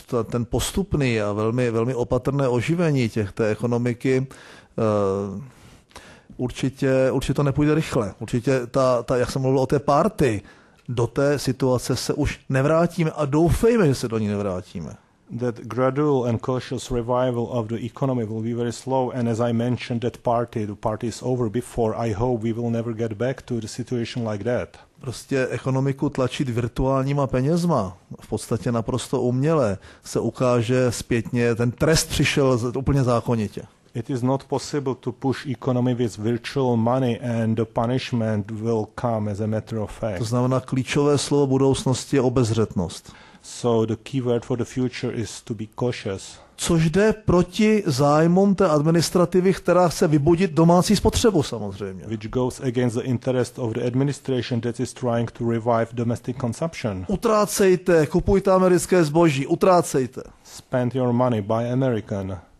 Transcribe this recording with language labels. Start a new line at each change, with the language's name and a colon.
Czech: Ten postupný a velmi opatrné oživení té ekonomiky určitě to nepůjde rychle. Určitě jak jsem mluvil o té party, do té situace se už nevrátíme a doufejme, že se do ní nevrátíme.
English: That gradual and cautious revival of the economy will be very slow, and as I mentioned, the party is over before. I hope we will never get back to the situation like that.
Czech: Prostě ekonomiku tlačit virtuálníma penězma, v podstatě naprosto uměle, se ukáže zpětně, ten trest přišel úplně zákonitě.
English: It is not possible to push economy with virtual money and the punishment will come as a matter of fact.
Czech: To znamená, klíčové slovo budoucnosti je obezřetnost.
English: So the key word for the future is to be cautious.
Czech: Což jde proti zájmům té administrativy, která chce vybudit domácí spotřebu samozřejmě.
English: Which goes against the interest of the administration that is trying to revive domestic consumption.
Czech: Utrácejte, kupujte americké zboží, utrácejte.
English: Spend your money, buy American.